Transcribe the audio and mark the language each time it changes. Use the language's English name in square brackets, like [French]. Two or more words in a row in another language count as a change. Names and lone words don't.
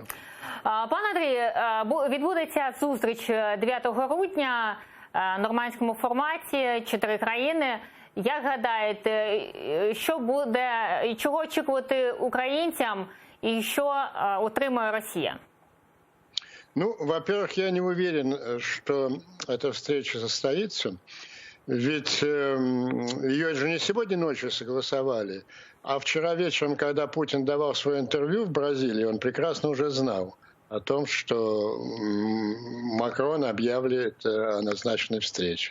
[Ukrainian] Пан Андрій, відбудеться зустріч 9 грудня в нормандському форматі, 4 країни. Як гадаєте, що буде, чого очікувати українцям і що отримає Росія? [Russian] Ну, во-первых, я не уверен, что эта встреча состоится. Ведь ее же не сегодня ночью согласовали, а вчера вечером, когда Путин давал свое интервью в Бразилии, он прекрасно уже знал о том, что Макрон объявит о назначенной встрече.